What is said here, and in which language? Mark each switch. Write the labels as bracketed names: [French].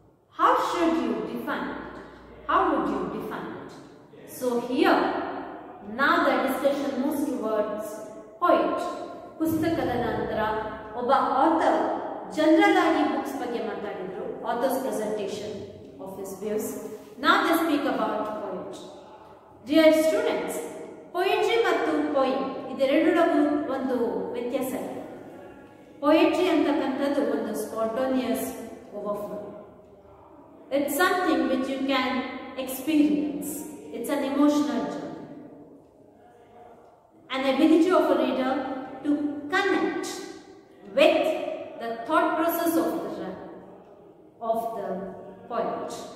[English] How should you define it? How would you define it? So here, now the discussion moves towards poet. [Kannada] ಪುಸ್ತಕದ ನಂತರ ಒಬ್ಬ author general ಆಗಿ books ಬಗ್ಗೆ ಮಾತಾಡಿದ್ರು, [English] author's presentation of his views. Now they speak about poetry. [Kannada] Dear students, poetry ಮತ್ತು poem ಇದೆರಡರಲ್ಲೂ ಒಂದು ವ್ಯತ್ಯಾಸ ಇದೆ. ಪೊಯೆಟ್ರಿ ಅಂತಕ್ಕಂಥದ್ದು ಒಂದು ಸ್ಪಾಂಟೋನಿಯಸ್, [English] overflow. It's something which you can experience. It's an emotional journey. An ability of a reader to connect with the thought process of the poet.